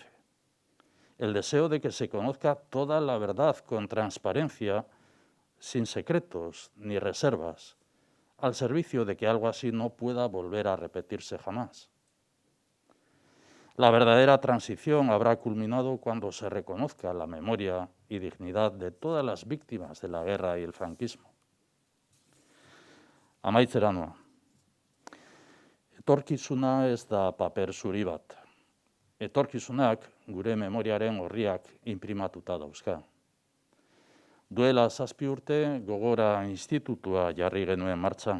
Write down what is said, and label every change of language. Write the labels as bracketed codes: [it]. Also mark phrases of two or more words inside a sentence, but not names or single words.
[es] El deseo de que se conozca toda la verdad con transparencia, sin secretos ni reservas, al servicio de que algo así no pueda volver a repetirse jamás. La verdadera transición habrá culminado cuando se reconozca la memoria y dignidad de todas las víctimas de la guerra y el franquismo. [eu] Amaitzera noa. Etorkizuna ez da paper zuri bat. Etorkizunak gure memoriaren orriak inprimatuta dauzka. Duela 7 urte Gogora Institutua jarri genuen martxan.